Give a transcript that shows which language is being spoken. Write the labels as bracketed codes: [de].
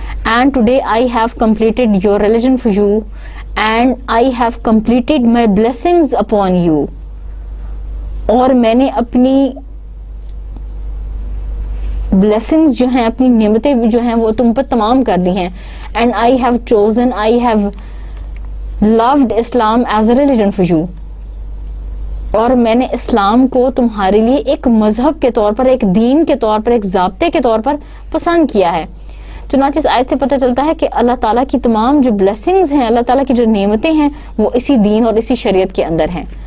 [en] And today I have completed your religion for you and I have completed my blessings upon you. [ur] اور میں نے اپنی blessings جو ہیں, اپنی نعمتیں جو ہیں وہ تم پر تمام کر دی ہیں. [en] And I have loved Islam as a religion for you. [ur] اور میں نے اسلام کو تمہارے لیے ایک مذہب کے طور پر, ایک دین کے طور پر, ایک ضابطے کے طور پر پسند کیا ہے. چنانچہ اس آیت سے پتہ چلتا ہے کہ اللہ تعالیٰ کی تمام جو بلیسنگز ہیں, اللہ تعالیٰ کی جو نعمتیں ہیں, وہ اسی دین اور اسی شریعت کے اندر ہیں.